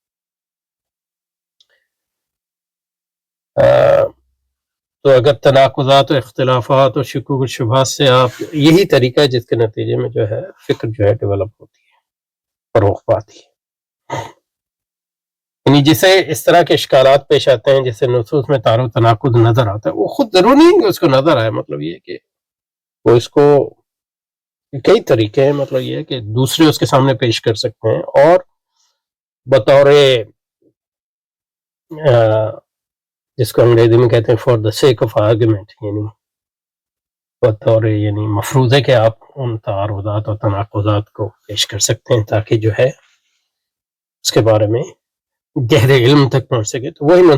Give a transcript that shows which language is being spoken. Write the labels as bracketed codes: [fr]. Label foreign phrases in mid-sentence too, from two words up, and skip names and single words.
[ur] تو اگر تناقضات و اختلافات اور شکوک و شبہات سے آپ، یہی طریقہ ہے جس کے نتیجے میں جو ہے فکر جو ہے ڈیولپ ہوتی ہے، فروغ پاتی ہے. یعنی جسے اس طرح کے اشکالات پیش آتے ہیں، جیسے نصوص میں تعارض و تناقض نظر آتا ہے، وہ خود ضرور نہیں کہ اس کو نظر آئے، مطلب یہ کہ وہ اس کو کئی طریقے ہیں، مطلب یہ ہے کہ دوسرے اس کے سامنے پیش کر سکتے ہیں، اور بطور جس کو انگریزی میں کہتے ہیں [en] for the sake of argument, [ur] یعنی بطور یعنی مفروضے کہ آپ ان تعارضات اور تناقضات کو پیش کر سکتے ہیں تاکہ جو ہے اس کے بارے میں گہرے علم تک پہنچ سکے.